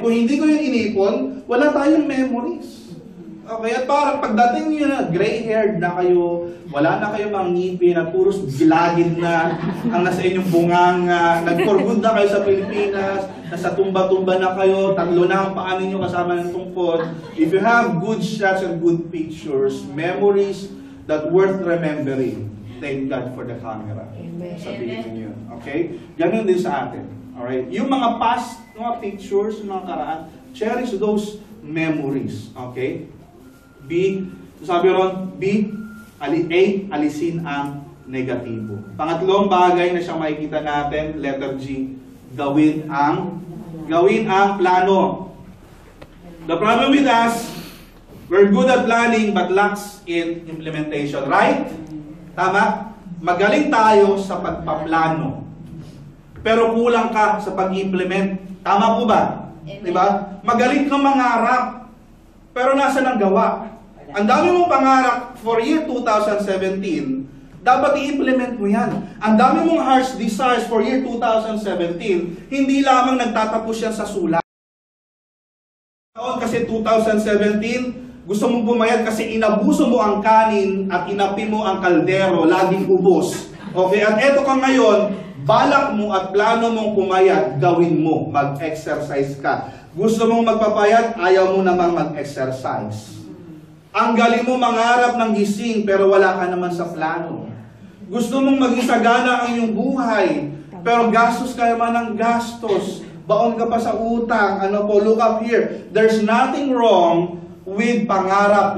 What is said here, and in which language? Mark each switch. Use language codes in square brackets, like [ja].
[tl] Kung hindi ko yun inipon, wala tayong memories. Okay? At parang pagdating nyo na, gray-haired na kayo, wala na kayong mga ngipin at puros gilagid na ang nasa inyong bunganga, nag-for good na kayo sa Pilipinas, nasa tumba-tumba na kayo, tatlo na ang paa ninyo kasama ng tungkod. [en] If you have good shots and good pictures, memories that worth remembering, thank God for the camera. [tl] Sabihin niyo. Okay? Ganun din sa atin. Alright? Yung mga past, mga pictures, mga karaan, [en] cherish those memories. [tl] Okay? B, sabi ron, B, A, alisin ang negatibo. Pangatlong bagay na siyang makikita natin, letter G, gawin ang plano. [en] The problem with us, we're good at planning but lacks in implementation. [tl] Right? Tama? Magaling tayo sa pagpaplano. Pero kulang ka sa pag-implement. Tama po ba? Diba? Magaling kang mangarap. Pero nasa ang gawa? Ang dami mong pangarap for year 2017, dapat i-implement mo yan. Ang dami mong heart's desires for year 2017, hindi lamang nagtatapos yan sa sulat. Kasi 2017, gusto mong bumayad kasi inabuso mo ang kanin at inapi mo ang kaldero, laging ubos. Okay, at eto ka ngayon, balak mo at plano mong pumayat, gawin mo, mag-exercise ka. Gusto mong magpapayat, ayaw mo namang mag-exercise. Ang galing mo mangarap ng gising pero wala ka naman sa plano. Gusto mong maging sagana ang iyong buhay pero gastos ka naman ng gastos. Baon ka pa sa utang. Ano po, [en] look up here. There's nothing wrong with pangarap.